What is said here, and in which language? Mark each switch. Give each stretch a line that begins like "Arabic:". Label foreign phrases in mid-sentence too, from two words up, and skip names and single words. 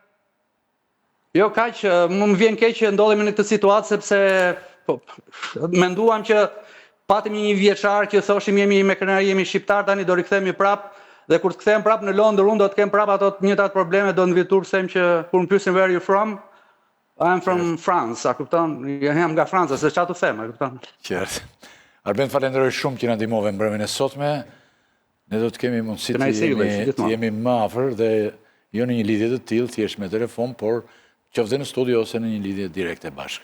Albanian: Jo kaq, më vjen keq që ndodhemi në këtë situatë sepse menduam që patëm një vjeçar që thoshim jemi me krenari, jemi shqiptar, tani do rikthehemi prap dhe kur të kthehem prap në Londër unë do të kem prap ato të njëjtat probleme, do ndvitur them që kur më pyesin
English: where are you from? I'm from France,
Albanian: a kupton? Jam nga Franca, se çfarë të them, a kupton? Qartë. Arben, falenderoj shumë që na ndihmove mbrëmjen e sotme. Ne do të kemi mundësi të jemi më afër dhe jo në një lidhje të tillë, thjesht me telefon, por qoftë në studio ose në një lidhje direkte bashkë.